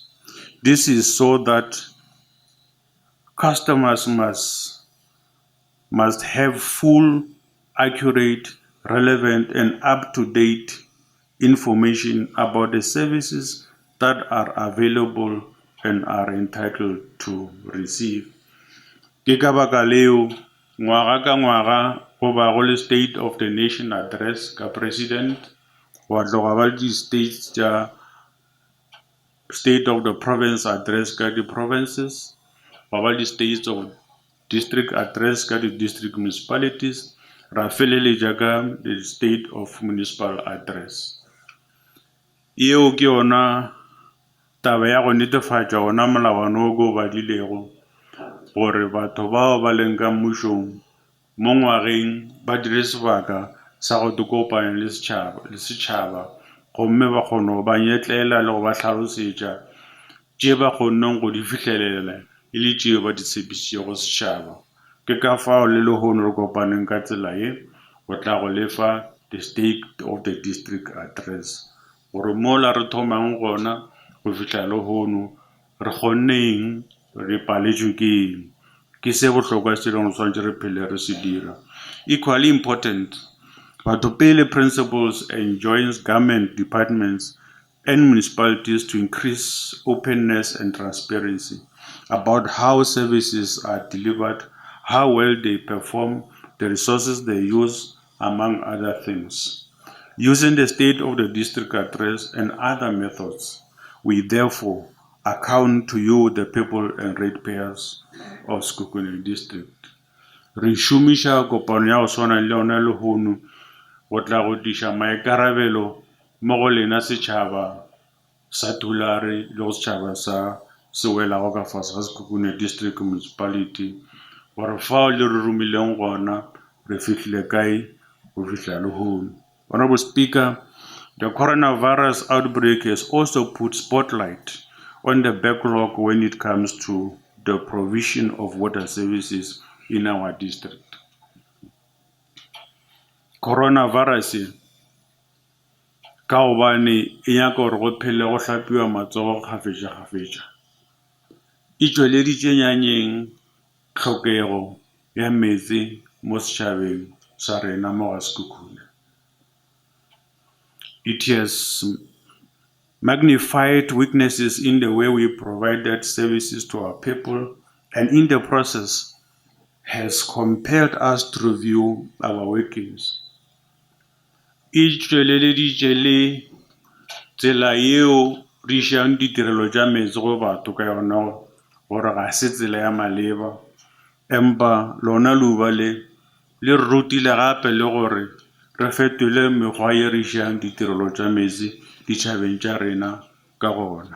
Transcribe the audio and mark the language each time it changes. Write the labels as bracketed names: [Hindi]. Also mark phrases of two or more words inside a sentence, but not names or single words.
[English] This is so that customers must have full, accurate, relevant, and up-to-date information about the services that are available and are entitled to receive. [Northern Sotho] Ke ka baka leo ngwaga ka ngwaga go ba go le [English] State of the Nation address [Northern Sotho] ka president, wa tloga ba di states tša [English] State of the Province address [Northern Sotho] ka di provinces, wa ba di [English] states of district address [Northern Sotho] ka di [English] district municipalities, [Northern Sotho] ra feleletša ka [English] the State of Municipal address. [Northern Sotho] Yeo ke yona taba ya go netefatša gona molawana o ko badilego gore batho bao ba leng ka mmušong mo ngwageng ba dire sebaka sa go kopanya le setšhaba gomme ba kgone go ba nyetlela le go ba hlalosetša tše ba kgonneng go di fihlelela e le tšeo ba di tshepišitšego setšhaba. Ke ka fao le lehono re kopaneng ka tsela ye go tla go lefa [English] the state of the district address [Northern Sotho] gore mola re thomang gona go fihla lehono re kgonneng re paletšwe ke eng ke se bohlokwa se leng swantse re phele re se dira. [English] Equally important, batho pele principles enjoins government departments and municipalities to increase openness and transparency about how services are delivered, how well they perform, the resources they use, among other things. Using the state of the district address and other methods, we therefore account to you, the people and ratepayers of Sekhukhune district. [Northern Sotho] Re šomiša kopano ya go swana le yona lehono go tla go diša maikarabelo mo go lena setšhaba sa Thulare le go setšhaba sa se welago ka fase ga Sekhukhune district municipality gore fao le re romileng gona re fihlile kae go fihla lehono. [English] Honorable Speaker, the coronavirus outbreak has also put spotlight on the backlog when it comes to the provision of water services in our district. [Northern Sotho] Coronavirus ka gobane e nyaka gore go phele go hlapiwa matsogo kgafetša e tšweleditše nyanyeng tlhokego ya metsi mo setšhabeng sa rena mo ga Sekhukhune. [English] It has magnified weaknesses in the way we provided services to our people, and in the process has compelled us to review our workings. [Northern Sotho] E tšweleditše le tsela yeo re išang ditirelo tša metsi go batho ka yona gore ga se tsela ya maleba, empa lona leuba le re rutile gape le gore re fetole mekgwa ye re išang ditirelo tša metsi ditšhabeng tša rena ka gona.